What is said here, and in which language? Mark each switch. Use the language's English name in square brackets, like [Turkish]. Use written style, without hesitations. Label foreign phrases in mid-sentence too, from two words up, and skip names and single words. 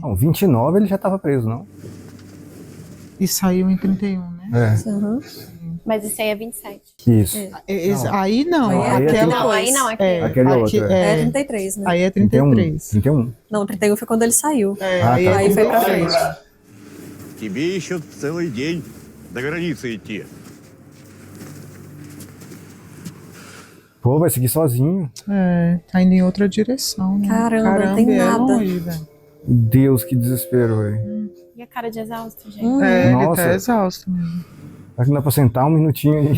[Portuguese] Não, 29 ele já tava preso, não? E saiu em 31, né? É, Uhum. Mas esse aí é 27. isso. Aí não. Aí é aquela, Não, aí não, aqui. Aquele outro, É é. 33, né? Aí é 31. 33. 31. Não, 31 foi quando ele saiu. É, Ah, aí, tá. é Aí foi pra 33. frente. [Russian] Тебе еще целый день до границы идти. [Portuguese] Pô, vai seguir sozinho. É, tá indo em outra direção, né? Caramba, não tem é nada. longe, velho. Deus, que desespero, velho. E a cara de exausto, gente. É, ele Nossa. tá exausto mesmo. Será que não dá pra sentar um minutinho aí?